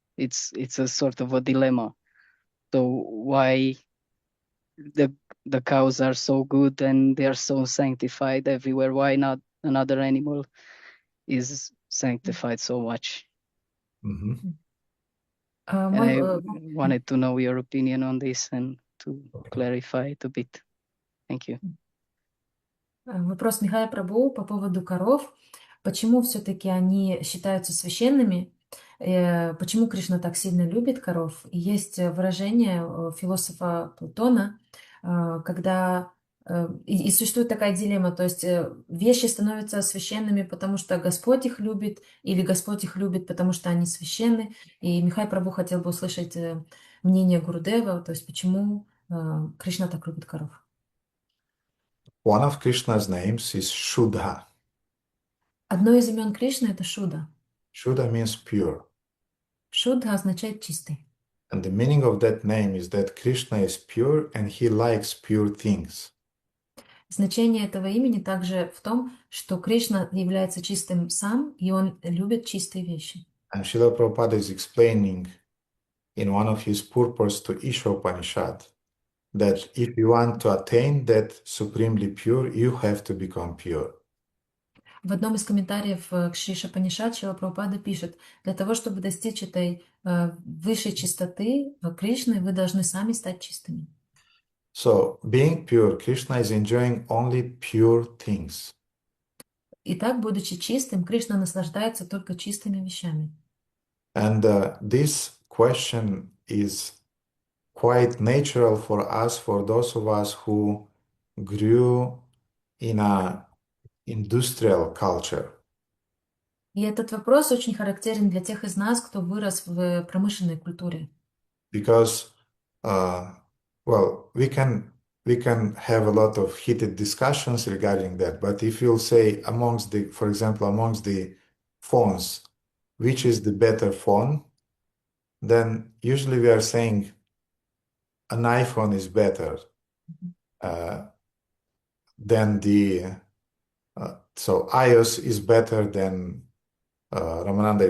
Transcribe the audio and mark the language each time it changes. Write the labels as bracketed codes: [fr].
[en] It's a sort of a dilemma. So why the cows are so good and they are so sanctified everywhere? Why not another animal is sanctified so much? Mm-hmm. And I wanted to know your opinion on this and to clarify it a bit. Thank you. [ru] Вопрос Михая Прабhu по поводу коров. Почему все-таки они считаются священными? Почему Кришна так сильно любит коров? И есть выражение философа Платона, когда и существует такая дилемма, то есть вещи становятся священными, потому что Господь их любит, или Господь их любит, потому что они священны. И Михай Прабhu хотел бы услышать мнение Гурудева, то есть почему Кришна так любит коров. [en] One of Krishna's names is Shuddha. [ru] Одно из имен Кришны — это Шуда. [en] Shuddha means pure. [ru] Шуда означает чистый. [en] And the meaning of that name is that Krishna is pure and he likes pure things. [ru] Значение этого имени также в том, что Кришна является чистым сам, и он любит чистые вещи. [en] And Srila Prabhupada is explaining in one of his purports to Isha that if you want to attain that supremely pure, you have to become pure. [ru] В одном из комментариев к Шри Шапанишад Шрила Прабхупада пишет, для того, чтобы достичь этой высшей чистоты Кришны, вы должны сами стать чистыми. [en] So, being pure, Krishna is enjoying only pure things. [ru] Итак, будучи чистым, Кришна наслаждается только чистыми вещами. [en] And this question is quite natural for us, for those of us who grew in a industrial culture. [ru] И этот вопрос очень характерен для тех из нас, кто вырос в промышленной культуре. [en] Because, well, we can have a lot of heated discussions regarding that. But if you'll say for example, amongst the phones, which is the better phone, then usually we are saying an iPhone is better than so iOS is better than Ramananda.